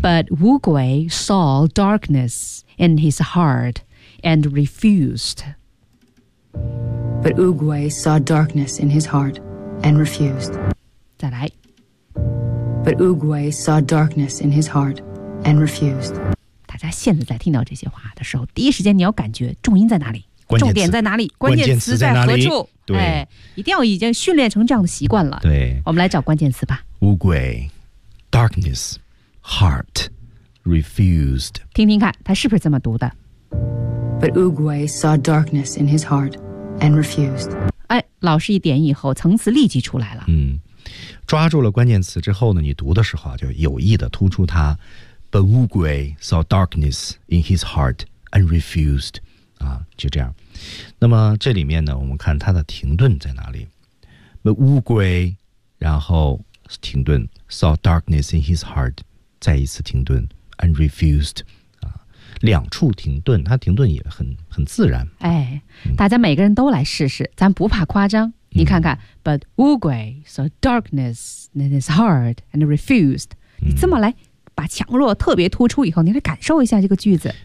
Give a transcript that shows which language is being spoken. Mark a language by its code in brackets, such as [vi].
[en] But 乌龟 saw darkness in his heart and refused. But Oogway saw darkness in his heart and refused. [zh] 再来。 [en] But Oogway saw darkness in his heart and refused. [zh] 大家现在在听到这些话的时候，第一时间你要感觉重音在哪里，重点在哪里，关键词在何处。对、哎、一定要已经训练成这样的习惯了。对，我们来找关键词吧。 [en] Oogway, darkness, heart, refused. [zh] 听听看他是不是这么读的。 [en] But Oogway saw darkness in his heart and refused. [zh] 哎，老师一点以后层次立即出来了。嗯，抓住了关键词之后呢，你读的时候就有意的突出它。 [en] But Oogway saw darkness in his heart and refused. [zh] 啊，就这样。那么这里面呢，我们看它的停顿在哪里。 [en] But Oogway, [zh] 然后停顿， [en] saw darkness in his heart, [zh] 再一次停顿， [en] and refused. [zh] 两处停顿，它停顿也很自然。哎，大家每个人都来试试，咱不怕夸张。你看看、嗯、 [en] But Oogway saw darkness in his heart and refused、 [zh] 嗯、你这么来把强弱特别突出以后，你来感受一下这个句子。